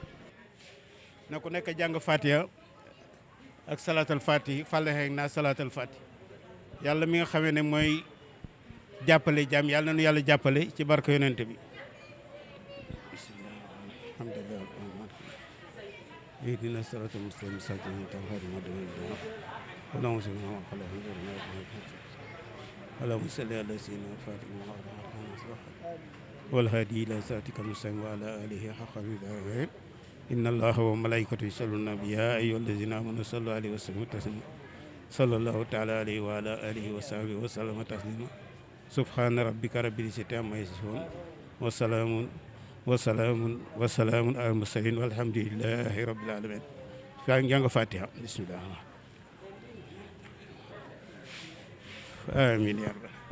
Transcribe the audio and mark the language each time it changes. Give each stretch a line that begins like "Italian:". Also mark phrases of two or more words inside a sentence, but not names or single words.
Wolof: na ku nekk jàng Fatiha ak salaatal Fatiha fàllaxeeg naa salaatal Fatiha yàlla mi nga xamee ne mooy jàppale jàmm yàlla na nu yàlla jàppale ci barke yonent bi
Arabic: بسم الله الحمد لله اهدنا الصراط المستقيم اللهم صل على سيدنا فاطمة والهادي إلى صراطك المستقيم وعلى آله حق قدره إن الله وملائكته يصلون على النبي يا أيها الذين آمنوا صلوا عليه وسلموا تسليما صلى الله تعالى عليه وعلى آله وصحبه وسلم تسليما سبحان ربك رب العزة عما يصفون وسلام على المرسلين والحمد لله رب العالمين
Wolof: jàng Fatiha
Arabic: bismillah آمين يا رب